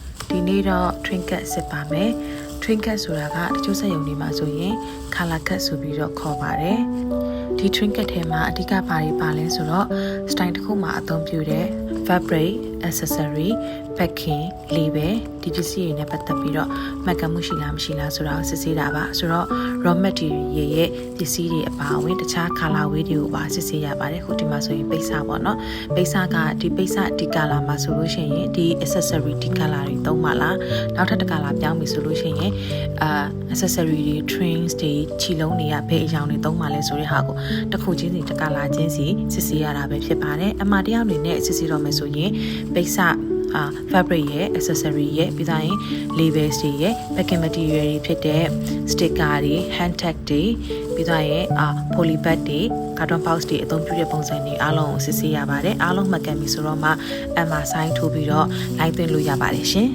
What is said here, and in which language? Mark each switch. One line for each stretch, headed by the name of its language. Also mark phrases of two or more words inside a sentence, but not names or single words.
Burmese: ဒီနေ့တော့ trinket စစ်ပါမယ် trinket ဆိုတာကတချို့စက်ရုံတွေမှာဆိုရင်
English: color cut
Burmese: ဆိုပြီးတော့ခေါ်ပါတယ်ဒီ trinket ထဲမှာအဓိကဘာတွေပါလဲဆိုတော့ style တစ်ခုမှာအသုံးပြုတဲ့
English: fabric accessory packing label
Burmese: ဒီပစ္စည်းတွေနဲ့ပတ် သက်ပြီးတော့မှတ်ကမ်းမှုရှိလားမရှိလားဆိုတာကိုစစ်ဆေးတာပါဆိုတော့
English: raw material
Burmese: ရဲ့ပစ္စည်းတွေအပါအဝင်တခြား
English: color way
Burmese: တွေကိုပါစစ်ဆေးရပါတယ်ခုဒီမှာဆိုရင်ပိတ် စပေါ့နော်ပိတ်စကဒီပိတ်စဒီ color မှာဆိုလို့ရှိရင်ဒီ accessory ဒီ color တွေသုံးပါလားနောက်ထပ်တစ် color ပြောင်း ပြီဆိုလို့ရှိရင်accessory တွေ trims တွေခြီလုံးတွေကဘယ်အရောင်တွေသုံးပါလဲဆိုတဲ့ဟာကိုတစ်ခုချင်းစီတစ် color ချင်းစီစစ်ဆေးရတာပဲဖြစ်ပါတယ်အမှားတရားအနေနဲ့စစ်ဆေးတော့မယ်ဆိုရင်ပိတ်စfabric ရဲ့ accessory ရဲ့ပြီးသားရင် labels တွေရဲ့
English: packing material
Burmese: တွေဖြစ်တဲ့ sticker တွေ
English: hand tag
Burmese: တွေပြီးသားရင်
English: poly bag
Burmese: တွေ
English: carton box
Burmese: တွေအသုံးပြုတဲ့ပုံစံတွေအားလုံးကိုစစ်ဆေးရပါတယ်အားလုံးမှတ်ကမ်းပြီဆိုတော့မှ
English: MR sign
Burmese: ထိုးပြီးတော့ line သွင်းလို့ရပါတယ်ရှင်